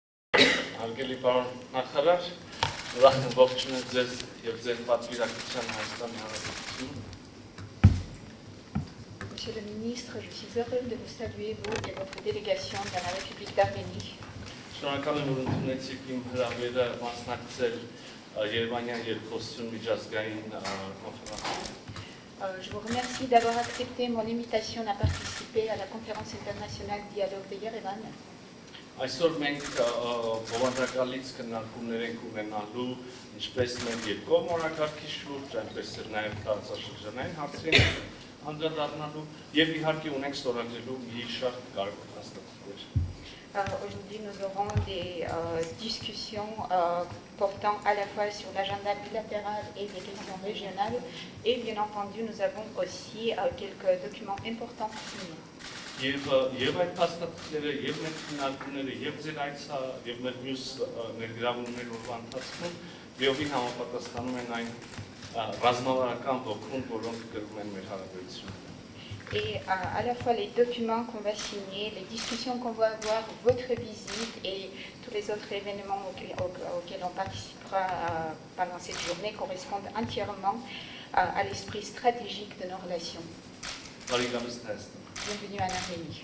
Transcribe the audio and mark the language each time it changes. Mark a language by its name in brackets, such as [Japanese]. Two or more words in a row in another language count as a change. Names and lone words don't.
[Armenian] Հարգելի պարոն նախարար, ուրախ եմ ողջունել ձեզ եւ ձեր պատվիրակության Հայաստանի Հանրապետություն։ [French] Monsieur le ministre, je suis heureux de vous saluer, vous et votre délégation dans la République d'Arménie. [Armenian] Շնորհակալ եմ, որ ընդունեցիք իմ հրավերը մասնակցել Երևանյան երկխոսություն միջազգային կոնֆերանսին։ [French] Je vous remercie d'avoir accepté mon invitation à participer à la conférence internationale Dialogue de Yerevan. [Armenian] Այսօր մենք բովանդակալից քննարկումներ ենք ունենալու ինչպես մեր երկկողմ օրակարգի շուրջ, այնպես էլ նաև տարածաշրջանային հարցերին անդրադառնալու եւ իհարկե ունենք ստորագրելու մի շարք կարևոր հաստատություններ։ [French] Aujourd'hui, nous aurons des discussions portant à la fois sur l'agenda bilatéral et des questions régionales. Et bien entendu, nous avons aussi quelques documents importants signés. [Armenian] Եվ այդ հաստատությունները, եւ մեր քննարկումները, եւ ձեր այցը, եւ մեր մյուս ներգրավումները օրվա ընթացքում լիովին համապատասխանում են այն ռազմավարական ոգուն, որոնք գրում են մեր հարաբերությունները։ [French] Et à la fois les documents qu'on va signer, les discussions qu'on va avoir, votre visite et tous les autres événements auxquels on participera pendant cette journée correspondent entièrement à l'esprit stratégique de nos relations. Bienvenue en Arménie.